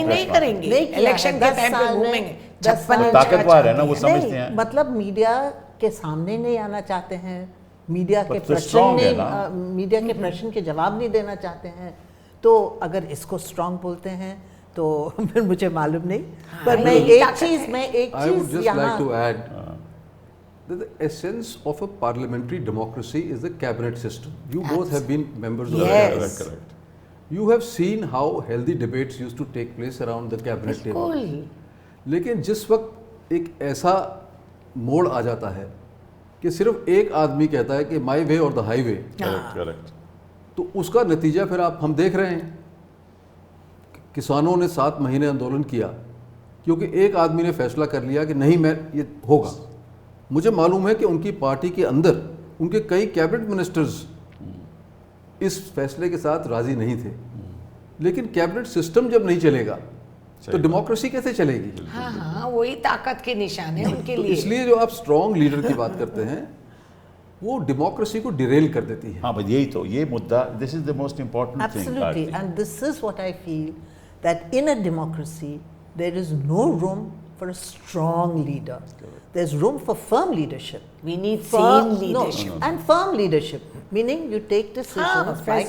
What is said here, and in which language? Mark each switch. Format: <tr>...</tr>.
<hi>नहीं करेंगे, इलेक्शन के टाइम पे घूमेंगे। 56 इंच ताकतवर है ना, वो नहीं, समझते हैं। मतलब मीडिया के सामने नहीं आना चाहते हैं, मीडिया के तो प्रश्न strong है नहीं, ना। मीडिया के प्रश्न के जवाब नहीं देना चाहते हैं। तो अगर इसको स्ट्रांग बोलते हैं तो फिर मुझे मालूम नहीं। पर मैं एक चीज</hi> <en>I would just like to add that the essence of a parliamentary democracy is the cabinet system. You both have been members of the Yes. cabinet. Correct. You have seen how healthy debates used to take place around the cabinet table.</en> <hi>बिल्कुल। लेकिन जिस वक्त एक ऐसा मोड़ आ जाता है कि सिर्फ एक आदमी कहता है कि माई वे और द हाईवे, करेक्ट, तो उसका नतीजा फिर हम देख रहे हैं। किसानों ने 7 महीने आंदोलन किया क्योंकि एक आदमी ने फैसला कर लिया कि नहीं, मैं ये होगा। मुझे मालूम है कि उनकी पार्टी के अंदर उनके कई कैबिनेट मिनिस्टर्स इस फैसले के साथ राजी नहीं थे, लेकिन कैबिनेट सिस्टम जब नहीं चलेगा तो डेमोक्रेसी कैसे चलेगी? हाँ हाँ, वही ताकत के निशान है उनके तो लिए। इसलिए जो आप स्ट्रॉन्ग लीडर की बात करते हैं वो डेमोक्रेसी को डिरेल कर देती है। हाँ, बस यही तो, ये मुद्दा, this is the most important thing.</hi> <en>Absolutely, and this is what I feel, that in a democracy there is no room for a strong leader. There's room for firm leadership. We need Firm- sane leadership. No, and firm leadership, meaning you take decisions by</en>